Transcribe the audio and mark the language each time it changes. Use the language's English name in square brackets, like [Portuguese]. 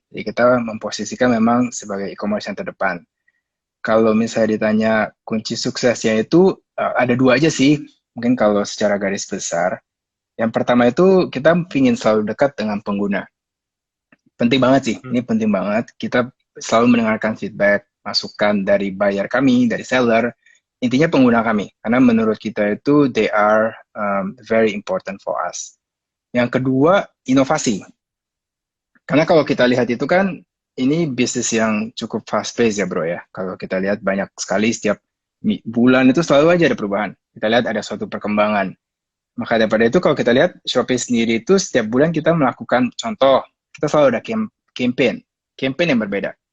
[Indonesian] Jadi kita memposisikan memang sebagai e-commerce yang terdepan. Kalau misalnya ditanya kunci suksesnya itu ada dua aja sih. Mungkin kalau secara garis besar. Yang pertama itu kita ingin selalu dekat dengan pengguna. Penting banget sih, Hmm. ini penting banget. Kita selalu mendengarkan feedback, masukan dari buyer kami, dari seller, intinya pengguna kami. Karena menurut kita itu [English] they are very important for us. [Indonesian] Yang kedua, inovasi. Karena kalau kita lihat itu kan ini bisnis yang cukup fast pace ya bro ya. Kalau kita lihat banyak sekali setiap bulan itu selalu aja ada perubahan. Kita lihat ada suatu perkembangan. Maka daripada itu kalau kita lihat Shopee sendiri itu setiap bulan kita melakukan contoh, kita selalu ada campaign, campaign yang berbeda.